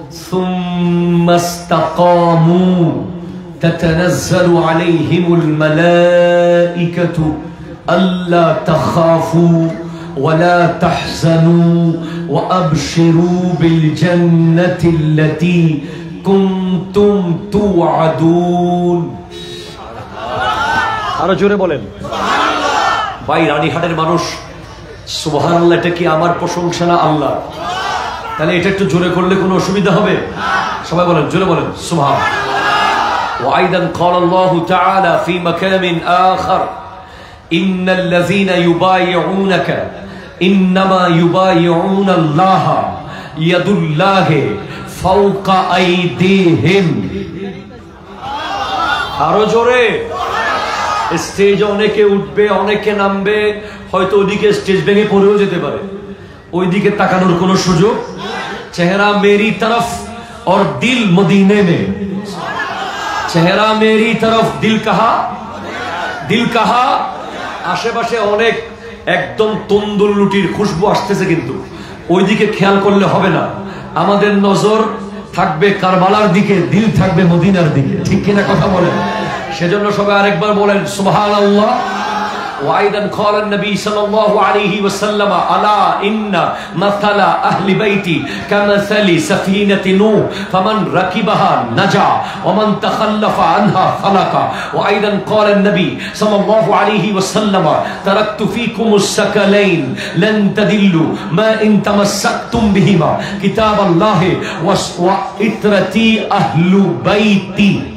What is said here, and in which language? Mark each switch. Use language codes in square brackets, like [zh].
[ar] ثم استقاموا تتنزل عليهم الملائكة ألا تخافوا ولا تحزنوا وأبشروا بالجنة التي كنتم توعدون [bn] আরো জোরে বলেন ভাই। রানীহাটের মানুষ সুবহানাল্লাহ, এটা কি আমার প্রশংসা না আল্লাহ? তাহলে এটা একটু জোরে করলে কোনো অসুবিধা হবে? সবাই বলেন, জোরে বলেন সুবহানাল্লাহ। [ar] وأيضا قال الله تعالى في مكان آخر إن الذين يبايعونك إنما يبايعون الله يد الله فوق أيديهم। [bn] আরো জোরে। স্টেজে অনেকে উঠবে, অনেকে নামবে, হয়তো ওইদিকে স্টেজ ভেঙে পড়েও যেতে পারে। ওইদিকে তাকানোর কোনো সুযোগ? [hi] চেহারা মেরি তরফ और दिल मदीने में। চেহারা মেরি তরফ, দিল কাহা? দিল কাহা? [bn] আশেপাশে অনেক একদম তন্দুর লুটির খুশবু আসতেছে, কিন্তু ওইদিকে খেয়াল করলে হবে না। আমাদের নজর থাকবে কারবালার দিকে, দিল থাকবে মদিনার দিকে। ঠিক কিনা কথা বলেন? সেজন্য সবাই আরেকবার বলেন সুবহানাল্লাহ। [ar] وأيضا قال النبي صلى الله عليه وسلم ألا إن مثل أهل بيتي كمثل سفينة نوح فمن ركبها نجا ومن تخلف عنها خلق وأيضا قال النبي صلى الله عليه وسلم تركت فيكم الثقلين لن تضلوا ما إن تمسكتم بهما كتاب الله وإترتي أهل بيتي।